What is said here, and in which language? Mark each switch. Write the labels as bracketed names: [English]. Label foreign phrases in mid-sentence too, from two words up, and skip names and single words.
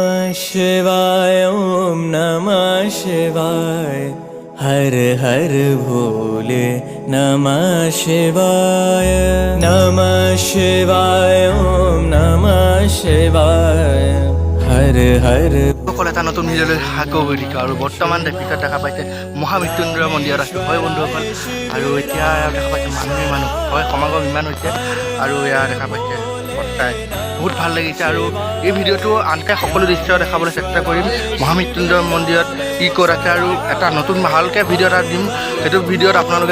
[Sanskrit] शिवाय ओम नमः शिवाय हर हर भोले नमः शिवाय ओम नमः शिवाय हर हर [Assamese] সকল এটা নতুন ভিডিঅ'লৈ আকৌ হৈ দিছোঁ আৰু বৰ্তমান পিছত দেখা পাইছে মহামৃত্যুঞ্জয় মন্দিৰত আছোঁ হয় বন্ধুসকল আৰু এতিয়া দেখা পাইছে মানুহ হয় সমাগম ইমান হৈছে আৰু এয়া দেখা পাইছে সঁচাই বহুত ভাল লাগিছে আৰু এই ভিডিঅ'টো আনকে সকলো দৃশ্য দেখাবলৈ চেষ্টা কৰিম মহামৃত্যুঞ্জয় মন্দিৰত কি ক'ত আছে আৰু এটা নতুন ভালকৈ ভিডিঅ' এটা দিম সেইটো ভিডিঅ'ত আপোনালোকে